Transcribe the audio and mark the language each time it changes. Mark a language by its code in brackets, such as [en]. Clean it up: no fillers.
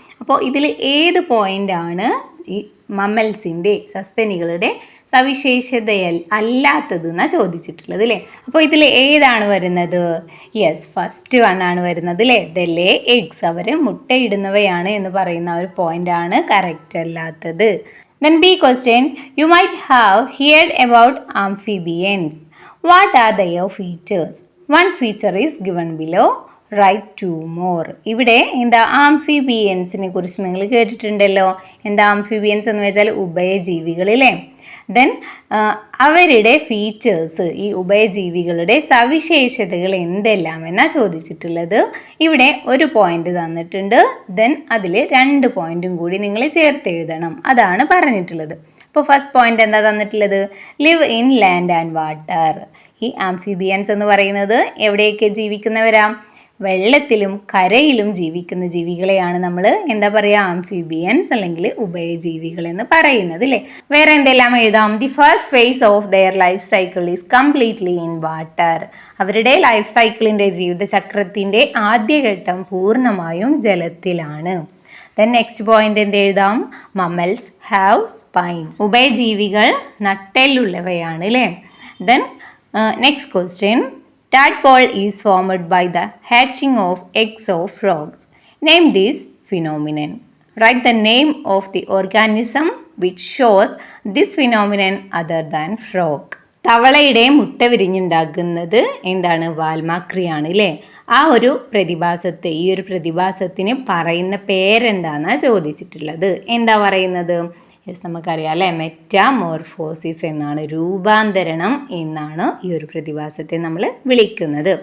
[ml] അപ്പോൾ ഇതിൽ ഏത് പോയിൻ്റാണ് ഈ മമ്മൽസിൻ്റെ സസ്തനികളുടെ സവിശേഷതയൽ അല്ലാത്തത് എന്നാണ് ചോദിച്ചിട്ടുള്ളത് അല്ലേ. അപ്പോൾ ഇതിൽ ഏതാണ് വരുന്നത്? യെസ്, ഫസ്റ്റ് വൺ ആണ് വരുന്നത് അല്ലേ, [en] the lay eggs, [ml] അവർ മുട്ടയിടുന്നവയാണ് എന്ന് പറയുന്ന ഒരു പോയിൻ്റാണ് കറക്റ്റ് അല്ലാത്തത്. [en] Then B question, you might have heard about amphibians. What are their features? One feature is given below. Write two more. [ml] ഇവിടെ എന്താ ആംഫിബിയൻസിനെ കുറിച്ച് നിങ്ങൾ കേട്ടിട്ടുണ്ടല്ലോ. എന്താ ആംഫിബിയൻസ് എന്ന് വെച്ചാൽ ഉഭയജീവികളില്ലേ. ദെൻ അവരുടെ ഫീച്ചേഴ്സ്, ഈ ഉഭയജീവികളുടെ സവിശേഷതകൾ എന്തെല്ലാം എന്നാണ് ചോദിച്ചിട്ടുള്ളത്. ഇവിടെ ഒരു പോയിന്റ് തന്നിട്ടുണ്ട്, ദെൻ അതിൽ 2 പോയിന്റും കൂടി നിങ്ങൾ ചേർത്തെഴുതണം, അതാണ് പറഞ്ഞിട്ടുള്ളത്. അപ്പോൾ ഫസ്റ്റ് പോയിന്റ് എന്താ തന്നിട്ടുള്ളത്? [en] Live in land and water. [ml] ഈ ആംഫിബിയൻസ് എന്ന് പറയുന്നത് എവിടെയൊക്കെ ജീവിക്കുന്നവരാ? വെള്ളത്തിലും കരയിലും ജീവിക്കുന്ന ജീവികളെയാണ് നമ്മൾ എന്താ പറയുക, ആംഫിബിയൻസ് അല്ലെങ്കിൽ ഉഭയജീവികൾ എന്ന് പറയുന്നത് അല്ലേ. വേറെ എന്തെല്ലാം എഴുതാം? [en] the first phase of their life cycle is completely in water, [ml] അവരുടെ ലൈഫ് സൈക്കിളിൻ്റെ ജീവിതചക്രത്തിൻ്റെ ആദ്യഘട്ടം പൂർണ്ണമായും ജലത്തിലാണ്. ദെൻ നെക്സ്റ്റ് പോയിന്റ് എന്ത് എഴുതാം? [en] mammals have spines, [ml] ഉഭയജീവികൾ നട്ടെല്ലുള്ളവയാണ് അല്ലേ. [en] Then next question, tadpole is formed by the hatching of eggs of frogs. Name this phenomenon. Write the name of the organism which shows this phenomenon other than frog. [ml] തവളയുടെ മുട്ട വിരിഞ്ഞുണ്ടാക്കുന്നത് എന്താണ്? വാൽമാക്രിയാണ് അല്ലേ. ആ ഒരു പ്രതിഭാസത്തെ, ഈ ഒരു പ്രതിഭാസത്തിന് പറയുന്ന പേരെന്താണെന്നാണ് ചോദിച്ചിട്ടുള്ളത്. എന്താ പറയുന്നത്? യെസ്, നമുക്കറിയാം അല്ലേ, മെറ്റാമോർഫോസിസ് എന്നാണ്, രൂപാന്തരണം എന്നാണ് ഈ ഒരു പ്രതിഭാസത്തെ നമ്മൾ വിളിക്കുന്നത്.